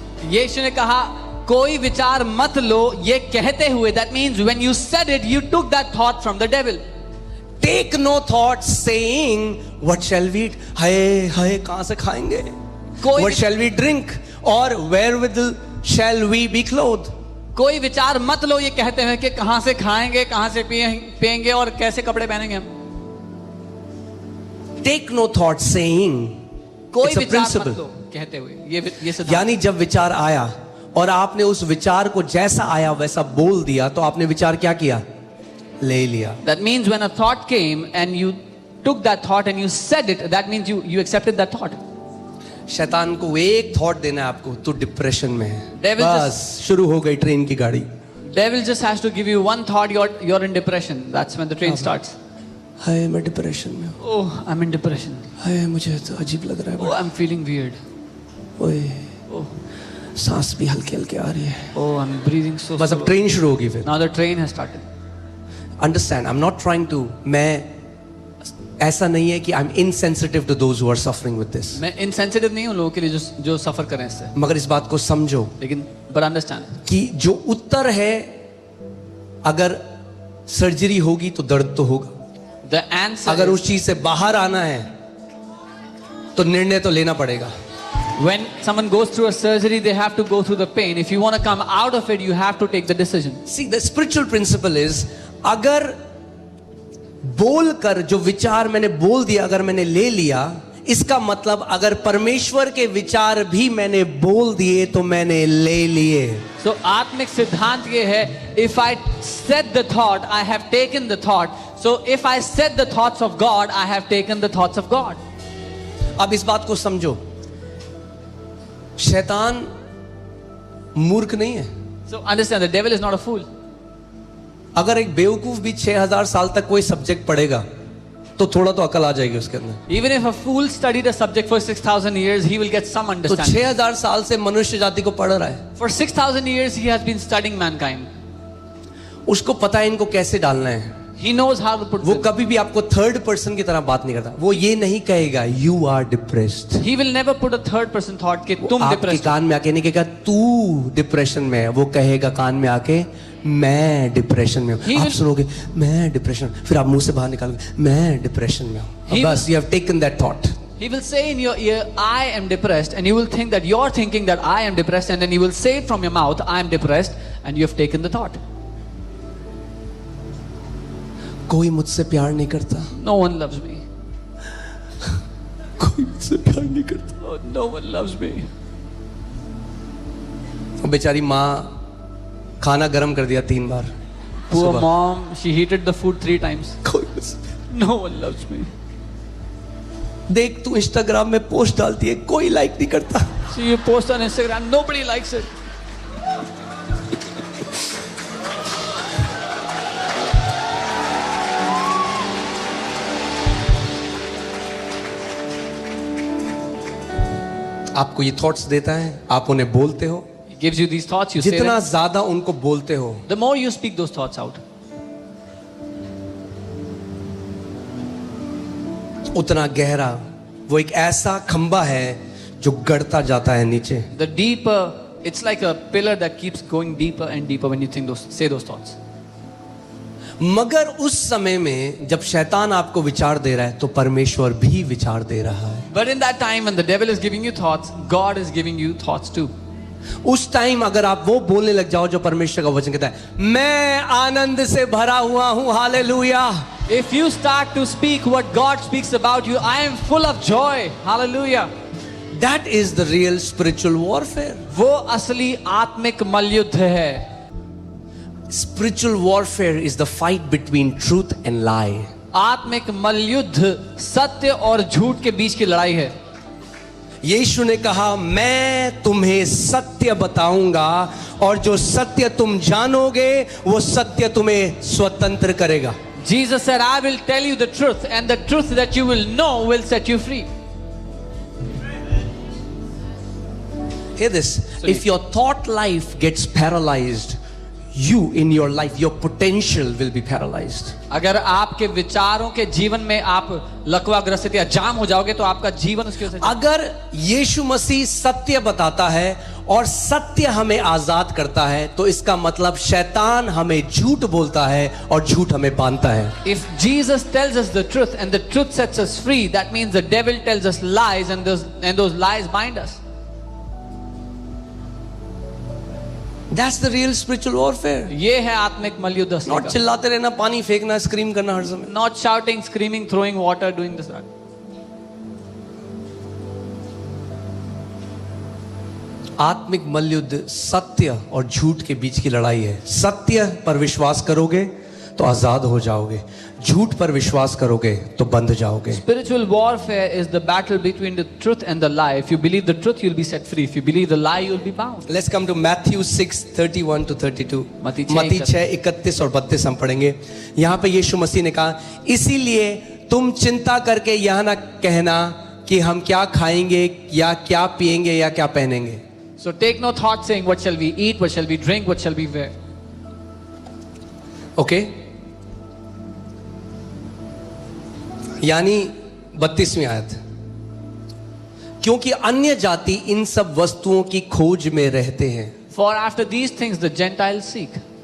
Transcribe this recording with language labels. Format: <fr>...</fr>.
<hi>यीशु ने कहा कोई विचार मत लो, ये कहते हुए,</hi> <en>that means when you said it, you took that thought from the devil. Take no thought saying what shall we eat,</en> <hi>हाय कहां से खाएंगे,</hi> <en>What shall we drink, और wherewithal shall we be cloth.</en> <hi>कोई विचार मत लो ये कहते हुए कि कहां से खाएंगे, कहां से पिएंगे और कैसे कपड़े पहनेंगे हम.</hi> <en>take no thought saying,</en> <hi>कोई विचार मत लो कहते हुए, ये सिद्धांत. यानी जब विचार आया और आपने उस विचार को जैसा आया वैसा बोल दिया, तो आपने विचार क्या किया, ले लिया.</hi> <en>That means when a thought came and you took that thought and you said it, that means you accepted that thought.</en> <hi>शैतान को एक थॉट देना है आपको, तो डिप्रेशन में है,</hi> <en>Devil</en> <hi>बस शुरू हो गई ट्रेन की गाड़ी.</hi> <en>Devil just has to give you one thought, you're in depression. That's when the train starts.</en> <hi>हाय मैं डिप्रेशन में हूँ,</hi> <en>Oh, I'm in depression.</en> <hi>हाय मुझे तो अजीब लग रहा है Oh, बड़ा,</hi> <en>I'm feeling weird. ओए Oh,</en> <hi>सांस भी हल्की हल्की आ रही है,</hi> <en>oh, I'm breathing so</en> <hi>बस अब</hi> <en>slow.</en> <hi>ट्रेन शुरू होगी फिर.</hi> <en>Now the train has started. Understand, I am not trying to,</en> <hi>मैं ऐसा नहीं है कि</hi> <en>I am insensitive to those who are suffering with this,</en> <hi>मैं insensitive नहीं हूँ लोगों के लिए जो सफर करें इससे, मगर इस बात को समझो लेकिन</hi> <en>but understand</en> <hi>कि जो उत्तर है, अगर सर्जरी होगी तो दर्द तो होगा,</hi> <en>the answer</en> <hi>अगर</hi> <en>is,</en> <hi>उस चीज से बाहर आना है तो निर्णय तो लेना पड़ेगा.</hi> <en>When someone goes through a surgery, they have to go through the pain. If you want to come out of it, you have to take the decision. See, the spiritual principle is,</en> <hi>अगर बोल कर जो विचार मैंने बोल दिया, अगर मैंने ले लिया, इसका मतलब अगर परमेश्वर के विचार भी मैंने बोल दिए तो मैंने ले लिए.</hi> <en>So</en> <hi>आत्मिक सिद्धांत ये है,</hi> <en>if I said the thought, I have taken the thought. So if I said the thoughts of God, I have taken the thoughts of God.</en> <hi>अब इस बात को समझो, शैतान मूर्ख नहीं है.</hi> <en>So understand, the devil is not a fool.</en> <hi>अगर एक बेवकूफ भी 6000 साल तक कोई सब्जेक्ट पढ़ेगा तो थोड़ा तो अकल आ जाएगी उसके अंदर.</hi> <en>Even if a fool studied a subject for 6,000 years, he will get some</en> <hi>तो</hi> <en>understanding.</en> <hi>6000 साल से मनुष्य जाति को पढ़ रहा है.</hi> <en>For 6,000 years, he has been studying mankind.</en> <hi>उसको पता है इनको कैसे डालना है.</hi> <en>He knows how to put</en> <hi>वो</hi> <en>this.</en> <hi>कभी भी आपको थर्ड पर्सन की तरह बात नहीं करता. वो ये नहीं कहेगा</hi> <en>You are depressed. He will never put a third person thought</en> <hi>कि तुम आपके depressed हो. कान में आके नहीं कहेगा तू डिप्रेशन में है. वो कहेगा कान में आके मैं डिप्रेशन में हूँ.</hi> <en>He</en> <hi>आप</hi> <en>will-</en> <hi>सुनोगे मैं डिप्रेशन, फिर आप मुंह से बाहर निकालोगे मैं डिप्रेशन में हूँ.</hi> <en>He</en> <hi>बस</hi> <en>You have taken that thought. He will say in your ear, I am depressed, and you will think that you're thinking that I am depressed, and then you will say it from your mouth, I am depressed, and you have taken the thought.</en> <hi>कोई मुझसे प्यार नहीं करता.</hi> <en>No one loves me.</en> <hi>कोई मुझसे प्यार नहीं करता.</hi> <en>Oh, no one loves me.</en> <hi>वो बेचारी माँ खाना गरम कर दिया 3 बार.</hi> <en>Poor</en> <hi>सुबह.</hi> <en>mom, she heated the food 3 times.</en> <hi>कोई मुझसे.</hi> <en>No one loves me.</en> <hi>देख तू इंस्टाग्राम में पोस्ट डालती है, कोई लाइक नहीं करता.</hi> <en>So you post on Instagram, nobody likes it.</en> <hi>आपको ये थॉट्स देता है, आप उन्हें बोलते हो.</hi> <en>He gives you these thoughts, you say</en> <hi>जितना</hi> <en>them.</en> <hi>ज्यादा उनको बोलते हो</hi> <en>The more you speak those thoughts out,</en> <hi>उतना गहरा वो एक ऐसा खंबा है जो गड़ता जाता है नीचे.</hi> <en>the deeper, it's like a pillar that keeps going deeper and deeper when you think say those thoughts.</en> <hi>मगर उस समय में जब शैतान आपको विचार दे रहा है तो परमेश्वर भी विचार दे रहा है.</hi> <en>But in that time when the devil is giving you thoughts, God is giving you thoughts too.</en> <hi>उस टाइम अगर आप वो बोलने लग जाओ जो परमेश्वर का वचन कहता है, मैं आनंद से भरा हुआ हूं, hallelujah.</hi> <en>If you start to speak what God speaks about you, I am full of joy, hallelujah. That is the real spiritual warfare.</en> <hi>वो असली आत्मिक मल्लयुद्ध है.</hi> <en>Spiritual warfare is the fight between truth and lie.</en> <hi>आत्मिक मल्लयुद्ध सत्य और झूठ के बीच की लड़ाई है. यीशु ने कहा मैं तुम्हें सत्य बताऊंगा और जो सत्य तुम जानोगे वो सत्य तुम्हें स्वतंत्र करेगा.</hi> <en>Jesus said, I will tell you the truth, and the truth that you will know will set you free. Hear this. If your thought life gets paralyzed, you in your life, your potential will be paralyzed.</en> <hi>अगर आपके विचारों के जीवन में आप लकवाग्रसित या जाम हो जाओगे तो आपका जीवन उसकी वजह से. अगर यीशु मसीह सत्य बताता है और सत्य हमें आजाद करता है तो इसका मतलब शैतान हमें झूठ बोलता है और झूठ हमें बांधता है.</hi> <en>If Jesus tells us the truth and the truth sets us free, that means the devil tells us lies, and those lies bind us. That's the real spiritual warfare.</en> <hi>ये है आत्मिक मल्लयुद्ध असली</hi> <en>Not</en> <hi>का. चिल्लाते रहना, पानी फेंकना, स्क्रीम करना हर समय.</hi> <en>Not shouting, screaming, throwing water, doing this.</en> <hi>आत्मिक मल्लयुद्ध सत्य और झूठ के बीच की लड़ाई है. सत्य पर विश्वास करोगे तो आजाद हो जाओगे, झूठ पर विश्वास करोगे तो बंध जाओगे.</hi> <en>Spiritual warfare is the battle between the truth and the lie. If you believe the truth, you'll be set free. If you believe the lie, you'll be bound. Let's come to Matthew 6:31 to 32.</en> <hi>मत्ती मत्ती 6:31 और 32 हम पढ़ेंगे. यहाँ पे यीशु मसीह ने कहा, इसीलिए तुम चिंता करके यह ना कहना कि हम क्या खाएंगे या क्या पिएंगे या क्या पहनेंगे.</hi> <en>So take no thought saying, what shall we eat, what shall we drink, what shall we wear.</en> <hi>Okay यानी 32वीं आयत, क्योंकि अन्य जाति इन सब वस्तुओं की खोज में रहते हैं.</hi> <en>For after these things the Gentiles seek.</en>